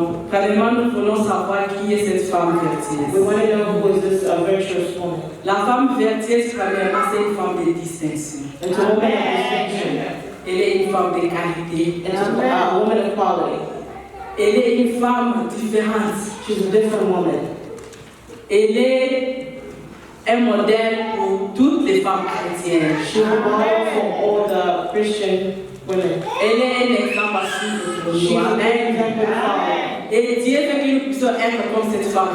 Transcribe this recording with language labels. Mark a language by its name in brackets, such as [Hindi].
[French] Premièrement, nous voulons savoir qui est cette femme vertueuse. [English] We want to know who is this virtuous woman. [French] La femme vertueuse, premièrement, c'est une femme de distinction. [English] It's a woman of distinction. [French] Elle est une femme de qualité. [English] It's a woman of quality. [French] Elle est une femme différente. [English] She's a different woman. [French] Elle est un modèle pour toutes les femmes chrétiennes. [English] She's a model for all the Christian women. [French] Elle est un exemple à suivre pour [English] She's [French] nous. [English] an Amen. example to follow. [French] Et Dieu veut que nous puissions être comme cette femme